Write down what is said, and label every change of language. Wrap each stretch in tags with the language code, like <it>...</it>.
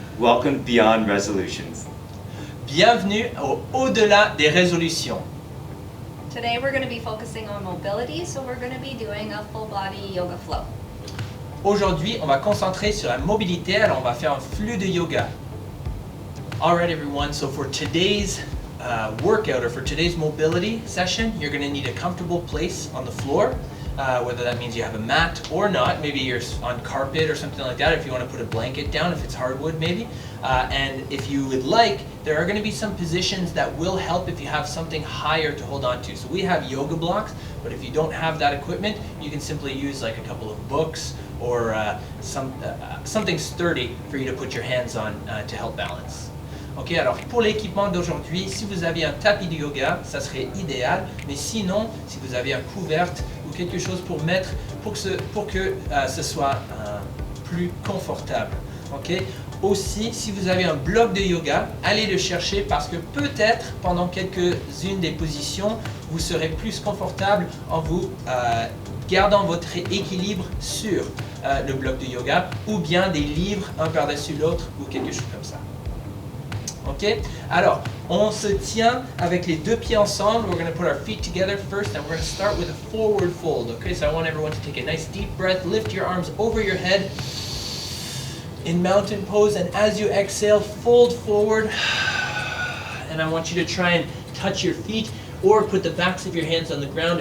<en>Welcome to Beyond Resolutions.</en> <fr>Bienvenue au-delà des résolutions.</fr> <en>Today we're going to be focusing on mobility, so we're going to be doing a full body yoga flow.</en> <fr>Aujourd'hui, on va concentrer sur la mobilité, alors on va faire un flux de yoga.</fr> <en>Alright everyone, so for today's workout or for today's mobility session, you're going to need a comfortable place on the floor, whether that means you have a mat or not. Maybe you're on carpet or something like that, if you want to put a blanket down, if it's hardwood maybe. And if you would like, there are going to be some positions that will help if you have something higher to hold on to. So we have yoga blocks, but if you don't have that equipment, you can simply use like a couple of books or something sturdy for you to put your hands on to help balance.</en> <fr>Ok, alors pour l'équipement d'aujourd'hui, si vous avez un tapis de yoga, ça serait idéal, mais sinon, si vous avez un couverte ou quelque chose pour mettre, pour que ce soit plus confortable. Ok. Aussi, si vous avez un bloc de yoga, allez le chercher parce que peut-être pendant quelques-unes des positions, vous serez plus confortable en vous gardant votre équilibre sur le bloc de yoga ou bien des livres un par-dessus l'autre ou quelque chose comme ça. Ok, alors on se tient avec les deux pieds ensemble.</fr> <en>We're going to put our feet together first and we're going to start with a forward fold. Okay, so I want everyone to take a nice deep breath, lift your arms over your head in mountain pose, and as you exhale, fold forward. And I want you to try and touch your feet or put the backs of your hands on the ground.</en>